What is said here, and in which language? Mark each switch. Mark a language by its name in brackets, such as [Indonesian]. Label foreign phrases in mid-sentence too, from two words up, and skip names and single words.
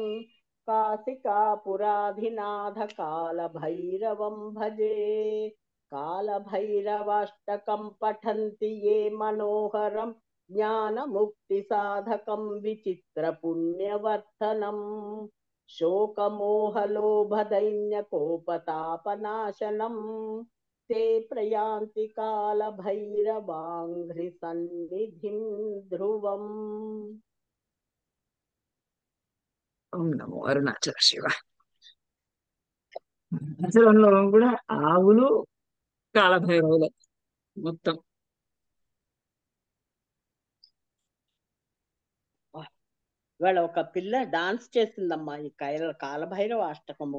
[Sanskrit] काशिकापुराधिनाथ कालभैरवं भजे कालभैरवाष्टकं पठन्ति ये मनोहरं ज्ञानमुक्तिसाधकं विचित्रपुण्यवर्धनं शोकमोहलोभदैन्यकोपतापनाशनं ते प्रयान्ति कालभैरवाङ्घ्रिसन्निधिं ध्रुवम्। ఓం నమో అరుణాచల శివ. [Telugu] అరుణాచలంలో కూడా ఆవులు కాలభైరవులు మొత్తం. ఇవాళ ఒక పిల్ల డాన్స్ చేసిందమ్మా ఈ కాలభైరవ అష్టకము.